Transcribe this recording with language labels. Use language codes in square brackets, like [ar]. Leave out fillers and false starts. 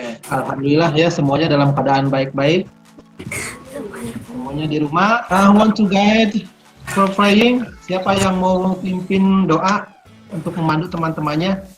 [id] Alhamdulillah ya, semuanya dalam keadaan baik-baik. Semuanya di rumah. [en] I want to guide for praying. [id] Siapa yang mau pimpin doa untuk memandu teman-temannya?